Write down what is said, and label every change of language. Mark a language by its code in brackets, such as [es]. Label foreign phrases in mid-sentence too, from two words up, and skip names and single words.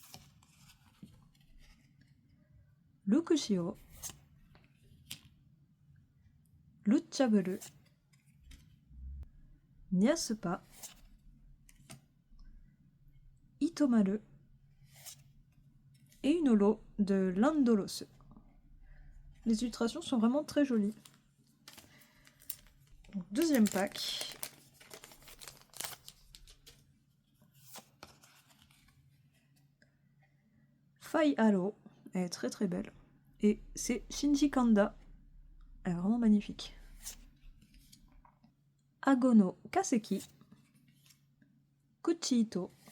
[fr] Lukushio. Luchaburu. Nyasupa. Itomaru. Et une holo de Landolose. Les illustrations sont vraiment très jolies. Donc, deuxième pack. Fai Halo. Elle est très très belle. Et c'est Shinji Kanda. Elle est vraiment magnifique. Agono Kaseki. Kuchito.